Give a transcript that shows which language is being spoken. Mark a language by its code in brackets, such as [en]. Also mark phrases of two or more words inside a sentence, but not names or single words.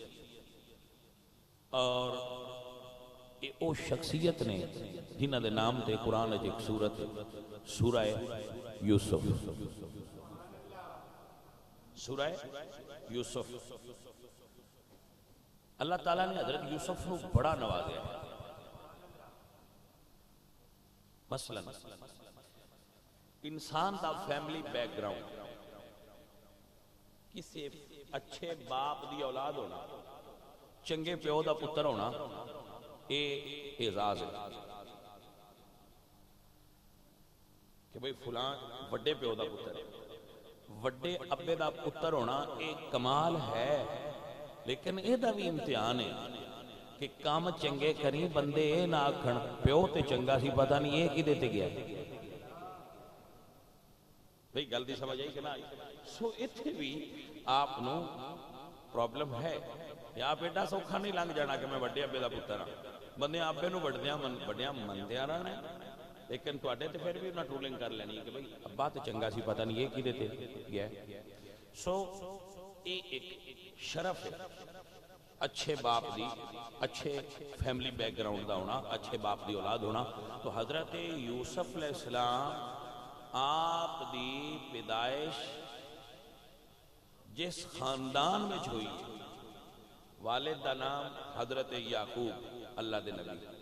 [pa] اور او شخصیت نے جنہ دے نام تے قرآن ایک سورت سورہ یوسف سورہ یوسف اللہ تعالیٰ نے حضرت یوسف کو بڑا نوازیا ہے. مثلا انسان دا [en] family background [pa] کسی اچھے باپ دی اولاد ہونا چنگے پیو دا پتر ہونا اعزاز ہے کہ بھئی فلان وڈے پیو دا پتر ہے, وڈے ابے دا پتر ہونا ایک کمال ہے. لیکن اے دا بھی امتحان ہے کہ کام چنگے کریں بندے اے نہ آکھن پیو تے چنگا سی پتہ نہیں اے کی دیتے گیا ہے. بھئی گل دی سمجھ آئی کہ نہ آئی؟ سو اتھے بھی آپ نو پرابلم ہے. آپ ایڈا سوکھا نہیں لنگ جانا کہ میں وڈے ابے دا پتر ہاں. بندے آپے نو وڈیاں مندیاں رہنا ہے, لیکن تو اڈے تے پھر بھی انہاں ٹرولنگ کر لینی کہ بھئی ابا تے چنگا سی پتہ نہیں یہ کی دیتے گیا ہے. سو یہ ایک شرف ہے اچھے باپ دی, اچھے [en] family background [pa] دا ہونا, اچھے باپ دی اولاد ہونا. تو حضرت یوسف [ar] علیہ السلام [pa] آپ دی پیدائش جس خاندان میں ہوئی, والد دا نام حضرت یعقوب اللہ دے نبی,